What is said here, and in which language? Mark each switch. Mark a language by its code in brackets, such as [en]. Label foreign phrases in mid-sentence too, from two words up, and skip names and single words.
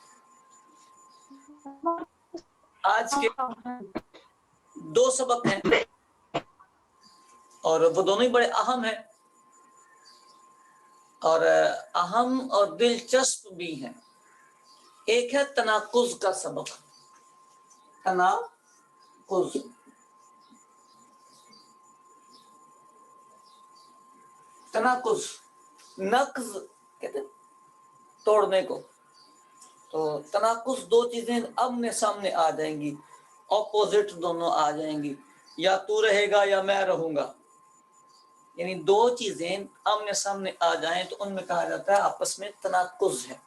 [ur] آج کے 2 سبق ہیں اور وہ دونوں ہی بڑے اہم ہیں اور اہم اور دلچسپ بھی ہیں۔ ایک ہے تناقض کا سبق، تناقض۔ تناقض نقض کہتے ہیں توڑنے کو، تو تناقض 2 چیزیں آمنے سامنے آ جائیں گی، اپوزٹ دونوں آ جائیں گی، یا تو رہے گا یا میں رہوں گا، یعنی 2 چیزیں آمنے سامنے آ جائیں تو ان میں کہا جاتا ہے آپس میں تناقض ہے۔